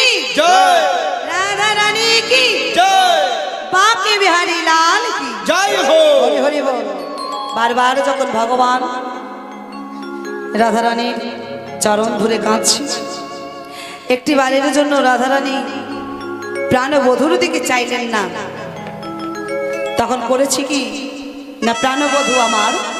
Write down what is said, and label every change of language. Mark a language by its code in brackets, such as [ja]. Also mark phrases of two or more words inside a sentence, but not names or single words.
[hi] जय राधा रानी की जय बांके बिहारी लाल की जय हो [bn] হরি হরি বল বারবার যখন ভগবান রাধারানীর চরণ ধরে কাঁদছে একটি বারের জন্য রাধারানী প্রাণবধূর দিকে চাইলেন না তখন করেছি কি না প্রাণবধূ আমার